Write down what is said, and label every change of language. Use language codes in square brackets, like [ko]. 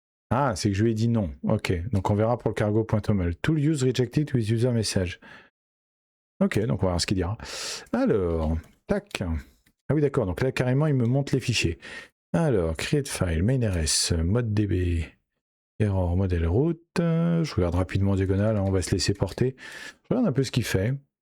[fr] Ah, c'est que je lui ai dit non. Ok, donc on verra pour le cargo.toml. [en] Tool use rejected with user message. [fr] Ok, donc on va voir ce qu'il dira. Alors, tac. Ah oui, d'accord, donc là carrément il me montre les fichiers. [en] Alors, create file, main.rs, mode db, error, model route. [fr] Je regarde rapidement en diagonale, hein, on va se laisser porter. Je regarde un peu ce qu'il fait.